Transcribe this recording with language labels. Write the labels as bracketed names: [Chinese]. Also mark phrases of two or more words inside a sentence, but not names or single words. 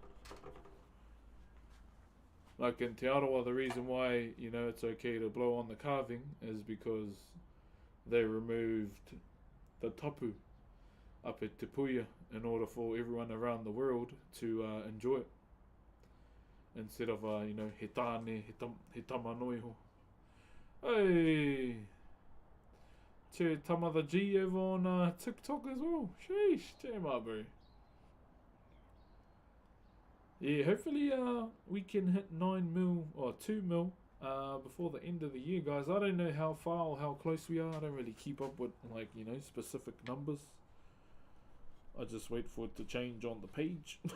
[English] Like in Te Arawa, the reason why, you know, it's okay to blow on the carving is because they removed the tapu up at Te Puia in order for everyone around the world to enjoy it. Instead of, you know, [Māori] he tāne, he tamanoiho. [English] Hey! Te Tamada G over on TikTok as well. Sheesh, [Māori] te mā bro. [English] Yeah, hopefully we can hit 9 mil or 2 mil before the end of the year, guys. I don't know how far or how close we are. I don't really keep up with, like, you know, specific numbers. I just wait for it to change on the page.